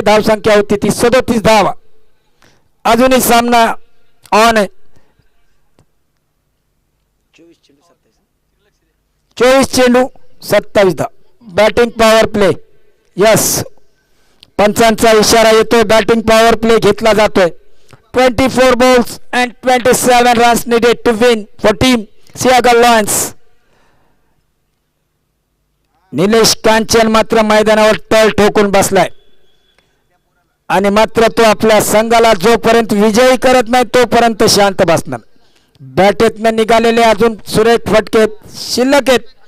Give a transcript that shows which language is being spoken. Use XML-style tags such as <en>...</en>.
<mr>धावसंख्या होती ती 37 धावा. अजूनही सामना ऑन आहे. 24 चेंडू 27 धाव. Batting power play. यस, पंचांचा इशारा येतोय. बॅटिंग पॉवर प्ले घेतला जातोय.</mr> <en>24 balls and 27 runs needed to win for team Siagal Lions.</en> <mr>Nilesh Kanchan मात्र मैदानावर तळ ठोकून बसलाय आणि मात्र तो आपल्या संघाला जोपर्यंत विजयी करत नाही तोपर्यंत शांत बसणार. बॅटेतनं निघालेले अजून सुरेख फटके शिल्लक आहेत.</mr>